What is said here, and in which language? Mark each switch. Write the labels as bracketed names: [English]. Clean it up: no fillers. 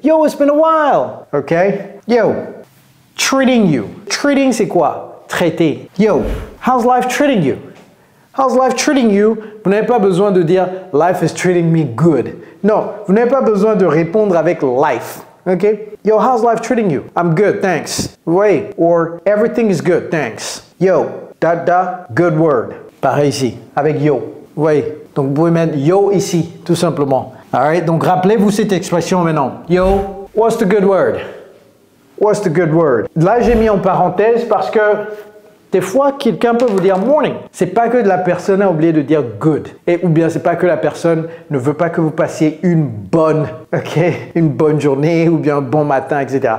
[English] Yo, it's been a while. Okay? Yo. Treating you. Treating, [French] c'est quoi? Traiter. [English] Yo. How's life treating you? How's life treating you? [French] Vous n'avez pas besoin de dire [English] life is treating me good. [French] Non. Vous n'avez pas besoin de répondre avec life. [English] Okay? Yo, how's life treating you? I'm good, thanks. Wait, or everything is good, thanks. Yo, good word. [French] Pareil ici, avec [English] yo. [French] Oui, donc vous pouvez mettre yo ici, tout simplement. Alright, donc rappelez-vous cette expression maintenant. [English] Yo, what's the good word? What's the good word? [French] Là, j'ai mis en parenthèse parce que des fois, quelqu'un peut vous dire morning. C'est pas que la personne a oublié de dire good. Ou bien c'est pas que la personne ne veut pas que vous passiez une bonne journée ou bien un bon matin, etc.